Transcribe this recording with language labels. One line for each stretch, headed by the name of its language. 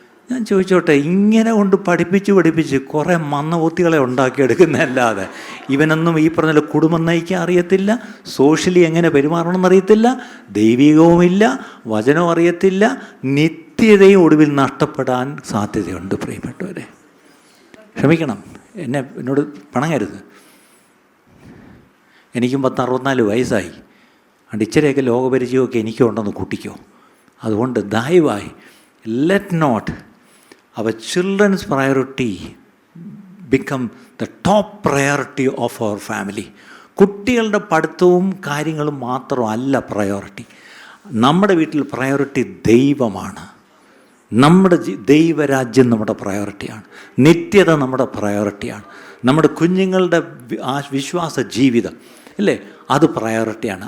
Malayalam: ഞാൻ ചോദിച്ചോട്ടെ, ഇങ്ങനെ കൊണ്ട് പഠിപ്പിച്ച് കുറേ മന്നബുദ്ധികളെ ഉണ്ടാക്കിയെടുക്കുന്നതല്ലാതെ ഇവനൊന്നും ഈ പറഞ്ഞ കുടുംബം നയിക്കാൻ അറിയത്തില്ല, സോഷ്യലി എങ്ങനെ പെരുമാറണമെന്ന് അറിയത്തില്ല, ദൈവികവുമില്ല, വചനവും അറിയത്തില്ല, നിത്യതയും ഒടുവിൽ നഷ്ടപ്പെടാൻ സാധ്യതയുണ്ട്. പ്രിയപ്പെട്ടവരെ, ക്ഷമിക്കണം, എന്നോട് പണങ്ങരുത്. എനിക്കും 64 വയസ്സായി. അതുകൊണ്ട് ഇച്ചിരിയൊക്കെ ലോകപരിചയമൊക്കെ എനിക്കും ഉണ്ടെന്ന് കൂട്ടിക്കോ. അതുകൊണ്ട് ദയവായി
English: let not our children's priority become the top priority of our family.
Malayalam: കുട്ടികളുടെ പഠിത്തവും കാര്യങ്ങളും മാത്രമല്ല പ്രയോറിറ്റി. നമ്മുടെ വീട്ടിൽ പ്രയോറിറ്റി ദൈവമാണ്. നമ്മുടെ ദൈവരാജ്യം നമ്മുടെ പ്രയോറിറ്റിയാണ്. നിത്യത നമ്മുടെ പ്രയോറിറ്റിയാണ്. നമ്മുടെ കുഞ്ഞുങ്ങളുടെ വിശ്വാസ ജീവിതം അല്ലേ, അത് പ്രയോറിറ്റിയാണ്.